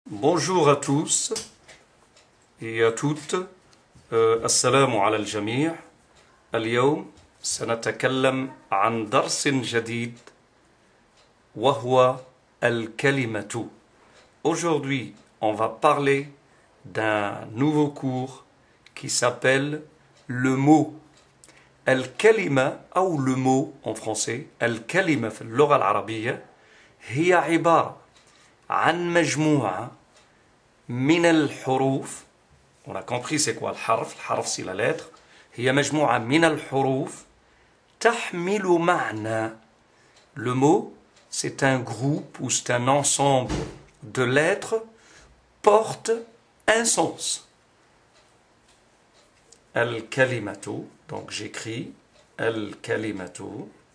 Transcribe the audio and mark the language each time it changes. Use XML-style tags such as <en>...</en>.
<fr>Bonjour à tous et à toutes.</fr> <ar>السلام على الجميع. اليوم سنتكلم عن درس جديد وهو الكلمة.</ar> <fr>Aujourd'hui, on va parler d'un nouveau cours qui s'appelle le mot.</fr> <ar>الكلمة أو</ar> <fr>le mot en français.</fr> <ar>الكلمة في اللغة العربية هي عبارة عن مجموعة من الحروف.</ar> <fr>On a compris c'est quoi الحرف. الحرف c'est la lettre.</fr> <ar>هي مجموعة من الحروف تحمل معنى.</ar> <fr>Le mot c'est un groupe ou c'est un ensemble de lettres porte un sens. الكلمة, donc j'écris الكلمة.</fr>